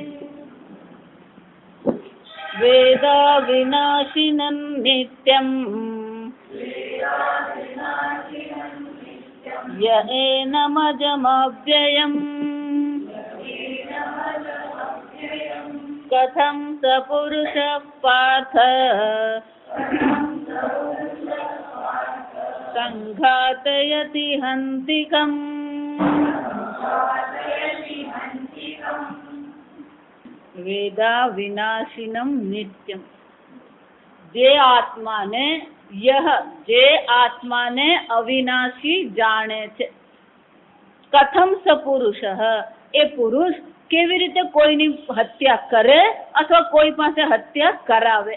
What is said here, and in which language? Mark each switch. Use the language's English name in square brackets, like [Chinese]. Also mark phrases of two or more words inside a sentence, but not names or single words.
[Sanskrit] वेदाविनाशिनं नित्यम् य एनमजमव्ययम् कथं स पुरुषः पार्थ संघातयति हन्तिकम्। वेदा विनाशिनम नित्यम। [Gujarati] જે આત્માને જે આત્માને અવિનાશી જાણે છે. [Sanskrit] कथम स पुरुष, [Gujarati] એ પુરુષ કેવી રીતે કોઈની હત્યા કરે અથવા કોઈ પાસે હત્યા કરાવે.